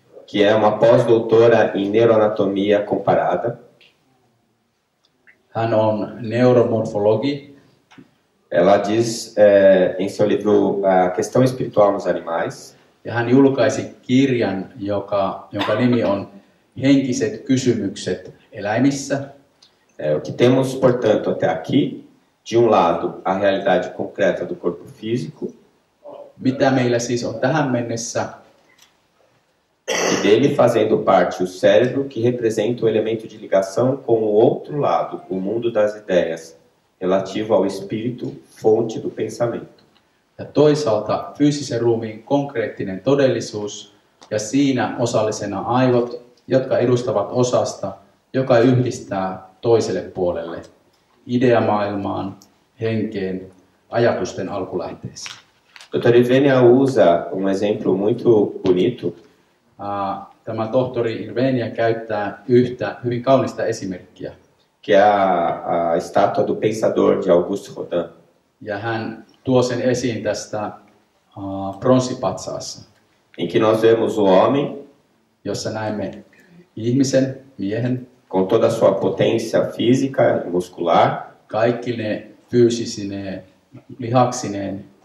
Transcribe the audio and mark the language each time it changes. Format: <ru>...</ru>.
<pt>que é uma pós-doutora em neuroanatomia comparada.</pt> <fi>hän on neuromorfologi.</fi> <pt>Ela diz em seu livro A Questão Espiritual nos Animais,</pt> <fi>Ja hän julkaisi kirjan, jonka nimi on Henkiset kysymykset eläimissä.</fi> <pt>O que temos, portanto, até aqui, de um lado, a realidade concreta do corpo físico,</pt> <fi>Mitä meillä siis on tähän mennessä?</fi> <pt>e dele fazendo parte o cérebro, que representa o elemento de ligação com o outro lado, o mundo das ideias, relativo ao espírito, fonte do pensamento.</pt> <fi>Ja toisaalta fyysisen ruumiin konkreettinen todellisuus ja siinä osallisena aivot, jotka edustavat osasta, joka yhdistää toiselle puolelle, ideamaailmaan, henkeen, ajatusten alkulähteeseen.</fi> <pt>Dr. Irvenia usa exemplo muito bonito,</pt> <fi>Tämä tohtori Irvenia käyttää yhtä hyvin kaunista esimerkkiä.</fi> <pt>que é a estátua do pensador de Auguste Rodin.</pt> <fi>Ja hän tuo sen esiin tästä pronssipatsaassa,</fi> <pt>Em que nós vemos o homem</pt> <fi>jossa näemme ihmisen, miehen,</fi> <pt>com toda a sua potência física e muscular,</pt> <fi>kaikki ne fyysisine, lihaksineen,</fi>